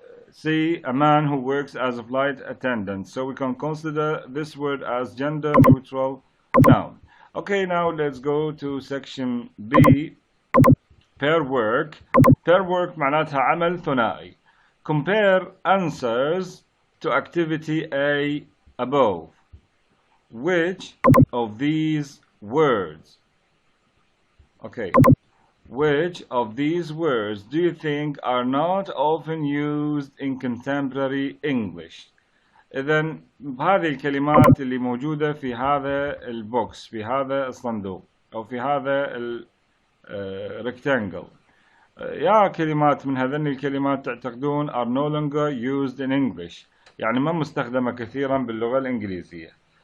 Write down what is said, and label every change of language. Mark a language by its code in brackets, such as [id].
[en] C, a man who works as a flight attendant. So we can consider this word as gender neutral noun. Okay, now let's go to section B, pair work. [ar] Pair work معناتها عمل ثنائي. [en] Compare answers to activity A above. Which of these words, okay, which of these words do you think are not often used in contemporary English? [ar] إذن هذه الكلمات اللي موجودة في هذا البوكس، في هذا الصندوق أو في هذا الريكتانجل، يا كلمات من هذين الكلمات تعتقدون [en] are no longer used in English، [ar] يعني ما مستخدمة كثيرا باللغة الإنجليزية.